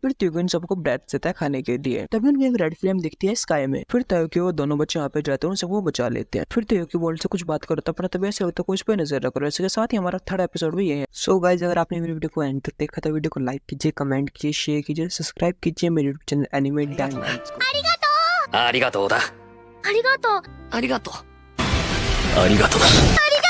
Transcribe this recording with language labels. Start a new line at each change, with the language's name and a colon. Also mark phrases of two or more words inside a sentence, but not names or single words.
Hindi: फिर तयोगी उन सबको ब्रेड देता है खाने के लिए। तभी उनकी एक रेड फ्लेम दिखती है स्काई में। फिर तयोगी वो दोनों बच्चे वहाँ पे जाते हैं, उन सबको बचा लेते हैं। फिर तयोगी वोल्ट से कुछ बात करता है, पर तभी ऐसे लगता है कुछ पे नजर रख रहा है। इसके साथ ही हमारा
English: third episode
Hindi: भी ये है।
English: so guys,
Hindi: अगर आपने मेरी वीडियो को एंड तक देखा तो वीडियो को लाइक कीजिए, कमेंट कीजिए, शेयर कीजिए, सब्सक्राइब कीजिए मेरे
English: YouTube channel
Hindi: एनिमे डायनामाइट्स को।
Japanese: ありがとうだ。ありがとう。ありがとう。ありがとう。ありがとうだ。